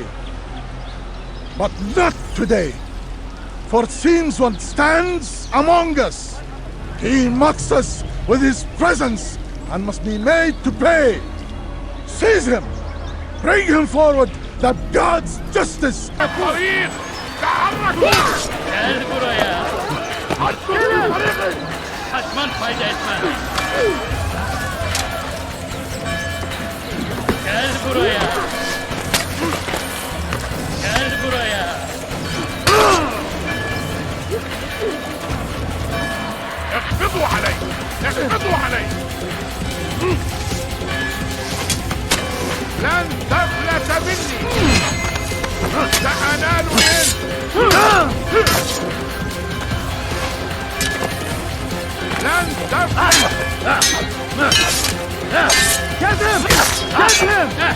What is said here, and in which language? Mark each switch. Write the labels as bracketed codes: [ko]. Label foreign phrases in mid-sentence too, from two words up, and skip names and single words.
[en] But not today, for it seems one stands among us. He mocks us with his presence and must be made to pay. Seize him! Bring him forward that God's justice... [tr] Gel buraya. Kaçman fayda etmez. Gel buraya. Gel buraya. [ar] اخفضوا علي. اخفضوا علي. لن تفلت مني. سأنال منك. لن تفلت. [en] Get him! Get him!